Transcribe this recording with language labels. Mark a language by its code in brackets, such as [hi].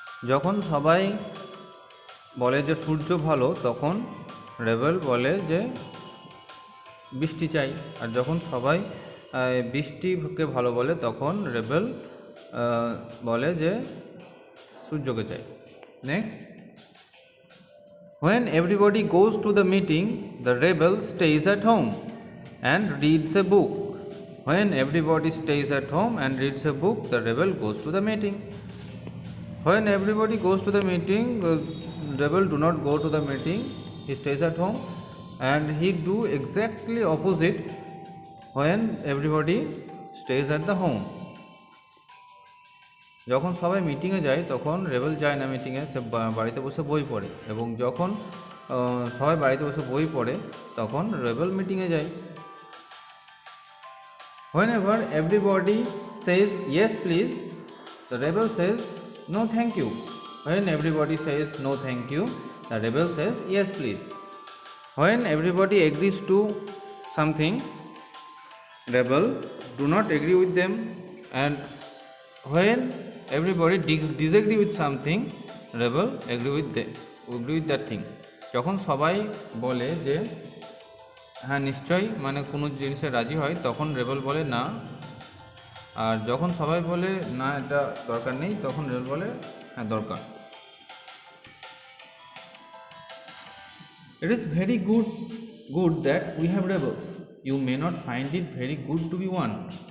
[bn] যখন সবাই বলে যে সূর্য ভালো তখন রেবেল বলে যে বৃষ্টি চাই, আর যখন সবাই বৃষ্টিকে ভালো বলে তখন রেবেল বলে যে সূর্যকে চাই। [en] Next, when everybody goes to the meeting, the rebel stays at home and reads a book. When everybody stays at home and reads a book, the rebel goes to the meeting. When everybody goes to the meeting, rebel do not go to the meeting. He stays at home, and he do exactly opposite when everybody stays at the home. [bn] যখন সবাই মিটিংয়ে যায় তখন rebel যায় না মিটিংয়ে, সে বাড়িতে বসে বই পড়ে, এবং যখন সবাই বাড়িতে বসে বই পড়ে তখন রেবেল মিটিংয়ে যায়। [en] Whenever everybody says yes please, the rebel says no thank you. When everybody says no thank you, the rebel says yes please. When everybody agrees to something, rebel do not agree with them, and when everybody disagree with something, rebel agree with that thing. [bn] যখন সবাই বলে যে হ্যাঁ নিশ্চয়ই, মানে কোনো জিনিসে রাজি হয়, তখন রেবেল বলে না, আর যখন সবাই বলে না এটা দরকার নেই, তখন রেবেল বলে হ্যাঁ দরকার। [en] It is very good that we have rebels. You may not find it very good to be one.